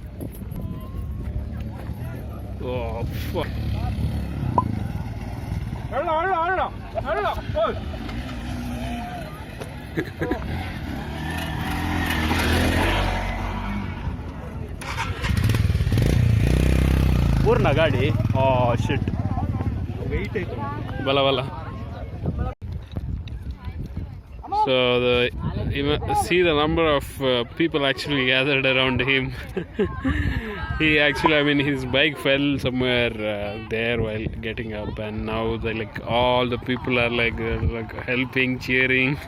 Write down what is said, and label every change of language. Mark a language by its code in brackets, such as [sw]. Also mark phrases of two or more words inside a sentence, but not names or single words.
[en] Oh, fuck. [kn] ಅಲ್ಲ. ಓಯ್. ಪೂರ್ಣ ಗಾಡಿ. [en] Oh shit. [kn] Weight ಐತೆ. ಬಲ. [en] So see the number of people actually gathered around him. He actually, I mean, his bike fell somewhere there while getting up, and now all the people are like helping, cheering.